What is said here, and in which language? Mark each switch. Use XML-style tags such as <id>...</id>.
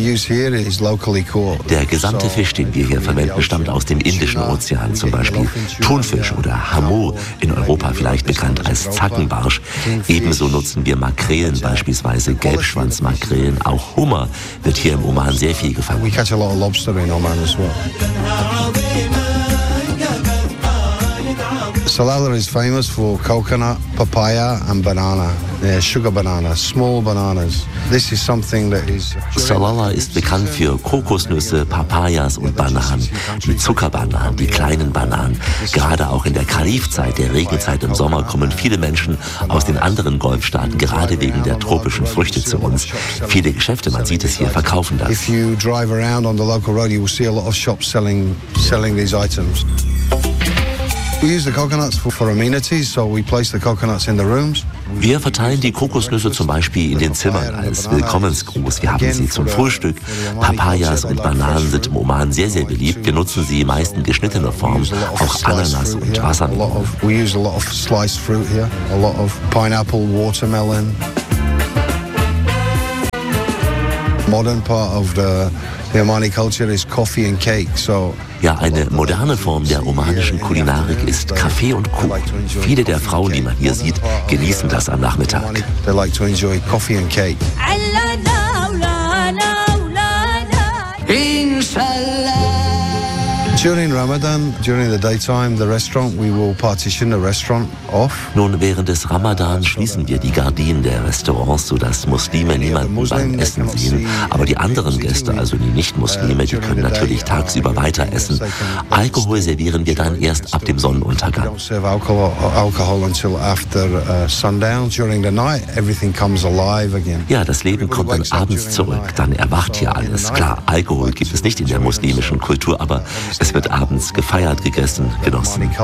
<de>Der gesamte Fisch, den wir hier verwenden, stammt aus dem Indischen Ozean. Zum Beispiel Thunfisch oder Hamur, in Europa vielleicht bekannt als Zackenbarsch. Ebenso nutzen wir Makrelen, beispielsweise Gelbschwanzmakrelen. Auch Hummer wird hier im Oman sehr viel gefangen.</de> <en>We catch a lot of lobster in Oman as well. Salalah is famous for coconut, papaya and banana. Sugar banana, small bananas. This is something that is.</en> <de>Salalah ist bekannt für Kokosnüsse, Papayas und Bananen. Die Zuckerbananen, die kleinen Bananen. Gerade auch in der Kalifzeit, der Regenzeit im Sommer, kommen viele Menschen aus den anderen Golfstaaten, gerade wegen der tropischen Früchte, zu uns. Viele Geschäfte, man sieht es hier, verkaufen das.</de> <en>If you drive around on the local road, you will see a lot of shops selling these items. We use the coconuts for amenities, so we place the coconuts in the rooms.</en> <de>Wir verteilen die Kokosnüsse zum Beispiel in den Zimmern als Willkommensgruß. Wir haben sie zum Frühstück. Papayas und Bananen sind im Oman sehr, sehr beliebt. Wir nutzen sie meist in geschnittener Form, auch Ananas und Wassermelonen.</de> <en>We use a lot of sliced fruit here, a lot of pineapple, watermelon. Modern part of the Omani culture is coffee and cake, so.</en> <de>Ja, eine moderne Form der omanischen Kulinarik ist Kaffee und Kuchen. Viele der Frauen, die man hier sieht, genießen das am Nachmittag.</de> <en>They like to enjoy coffee and cake.</en> <ar>Inshallah.</ar> <en>During Ramadan, during the daytime, the restaurant, we will partition the restaurant off.</en> <de>Nun, während des Ramadan schließen wir die Gardinen der Restaurants, sodass Muslime niemanden beim Essen sehen. Aber die anderen Gäste, also die Nicht-Muslime, die können natürlich tagsüber weiter essen. Alkohol servieren wir dann erst ab dem Sonnenuntergang.</de> <en>We don't serve alcohol until after sundown. During the night, everything comes alive again.</en> <de>Ja, das Leben kommt dann abends zurück, dann erwacht hier alles. Klar, Alkohol gibt es nicht in der muslimischen Kultur, aber es wird abends gefeiert, gegessen, genossen.</de>